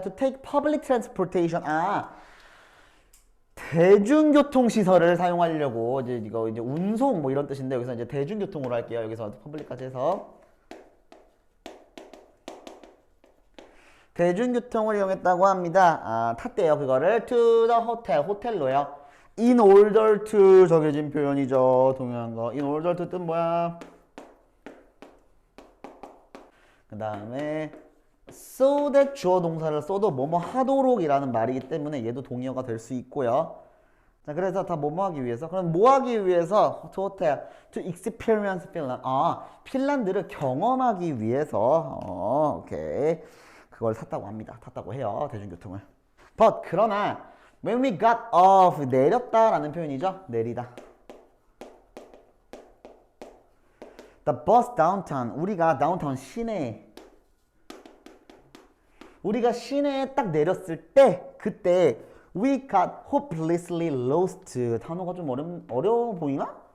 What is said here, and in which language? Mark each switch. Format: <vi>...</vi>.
<ko>to take public transportation 대중교통 시설을 사용하려고 이제 이거 이제 운송 뭐 이런 뜻인데 여기서 이제 대중교통으로 할게요. 여기서 public까지 해서 대중교통을 이용했다고 합니다. 탔대요.</ko> <en>그거를 to the hotel, 호텔로요. in order to 정해진 표현이죠.</en> <ko>동일한 거. in order to 뜻 뭐야? 그 다음에 so that 주어 동사를 써도 뭐뭐 하도록이라는 말이기 때문에 얘도 동의어가 될 수 있고요. 자, 그래서 다 뭐뭐 하기 위해서? 그럼 뭐 하기 위해서?</ko> <en>to hotel, to experience Finland.</en> <ko>핀란드를 경험하기 위해서. 오케이. 그걸 탔다고 합니다. 탔다고 해요. 대중교통을.</ko> <en>But 그러나 when we got off 내렸다라는 표현이죠.</en> <ko>내리다. The bus downtown 우리가 다운타운 우리가 시내에 딱 내렸을 때 그때 we got hopelessly lost 단어가 좀 어려워 보이나?</ko>